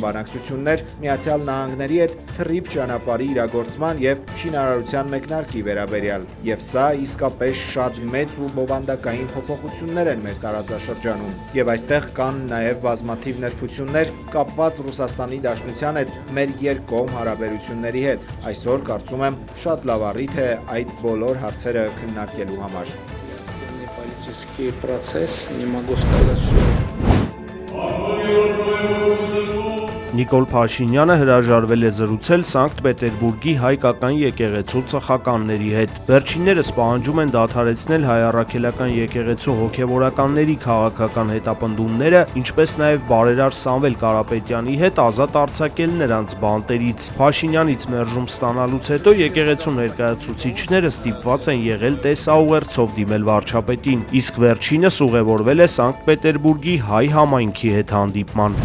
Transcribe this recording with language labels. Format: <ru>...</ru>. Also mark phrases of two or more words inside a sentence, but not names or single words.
<hy>բանակցություններ Միացյալ Նահանգների հետ թռիվ ճանապարհի իրագործման եւ շինարարության մեկնարկի վերաբերյալ։ Եվ սա իսկապես շատ մեծ ու բովանդակային փոփոխություններ են մեր տարածաշրջանում։ Եվ այստեղ կան նաև բազմաթիվ նրբություններ կապված Ռուսաստանի Դաշնության հետ մեր երկկողմ հարաբերությունների հետ։ Այսօր կարծում եմ շատ լավ առիթ է այդ բոլոր հարցերը քննարկելու համար։</hy> <ru>Политический процесс, не могу сказать, что</ru> <hy>Նիկոլ Փաշինյանը հրաժարվել է զրուցել Սանկտ Պետերբուրգի հայկական եկեղեցու ծխականների հետ։ Վերջիններս պահանջում են դադարեցնել հայ առաքելական եկեղեցու հոգևորականների քաղաքական հետապնդումները, ինչպես նաև բարերար Սամվել Կարապետյանի հետ ազատ արձակել նրանց բանտերից։ Փաշինյանից մերժում ստանալուց հետո եկեղեցու ներկայացուցիչները ստիպված են եղել տեսաուղերձով դիմել վարչապետին, իսկ վերջինս ուղևորվել է Սանկտ Պետերբուրգի հայ համայնքի հետ հանդիպման։</hy>